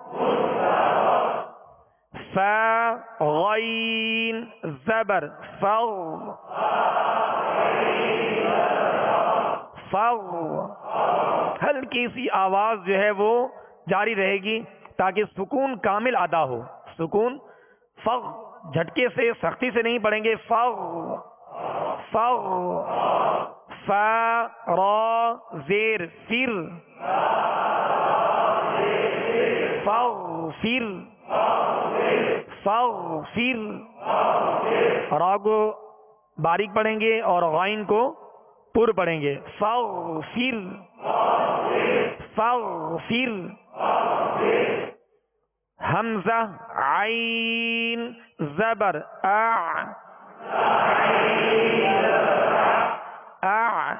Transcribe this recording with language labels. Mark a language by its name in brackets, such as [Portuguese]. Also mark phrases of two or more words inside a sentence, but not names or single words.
[Urdu] فا غین زبر فغ فغ. ہلکی سی آواز جو ہے وہ جاری رہے گی تاکہ سکون کامل ادا ہو. سکون فغ جھٹکے سے سختی سے نہیں پڑھیں گے. فغ فغ. فا را زیر فر فغفر فغفر. را کو باریک پڑھیں گے اور غائن کو پر پڑھیں گے. فغفر فغفر. حمزہ عین زبر اع اع.